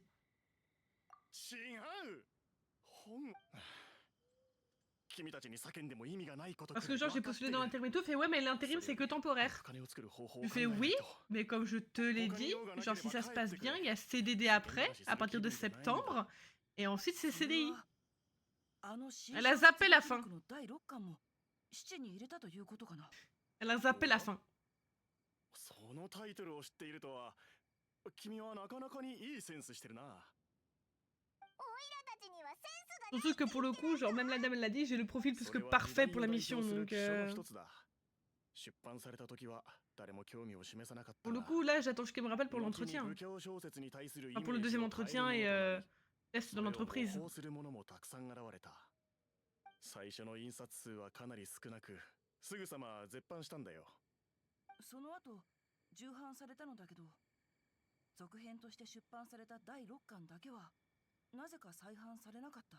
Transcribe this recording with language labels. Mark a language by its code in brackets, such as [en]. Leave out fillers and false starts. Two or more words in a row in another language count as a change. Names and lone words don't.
[ja] 違う。本。君たちに叫んでも意味がないことく [fr] Parce [ja] ら [fr] que, [ja] い [fr] genre, j'ai [ja] 分かって [fr] postulé [ja] る [fr] dans l'intérim et tout, fait ouais, mais l'intérim, c'est que temporaire. [ja] 金を作る方法を [fr] Je [ja] 考 [fr] fais [ja] えない [fr] oui, [ja] と [fr] mais comme je te l'ai dit, genre, si ça se passe bien, il y a CDD après, à partir de septembre, et ensuite c'est CDI. [ja] あの [fr] Elle a zappé la fin. [ja] の第6巻も7に入れたということかな。 [fr] Elle a zappé la fin. [ja] そのタイトルを知っているとは、君はなかなかにいいセンスしてるな。 [fr] Surtout que pour le coup, genre, même la dame, elle l'a dit, j'ai le profil plus que parfait pour la mission, donc... [ja] 出版された時は誰も興味を示さなかった [fr] Pour le coup, là, j'attends juste qu'elle me rappelle pour l'entretien. [ja] 武教小説に対する [fr] Enfin, pour le deuxième entretien et test dans l'entreprise. [ja] 模倣するものもたくさん現れた。最初の印刷数はかなり少なく、すぐさま絶版したんだよ。その後重版されたのだけど、続編として出版された第6巻だけはなぜか再版されなかった。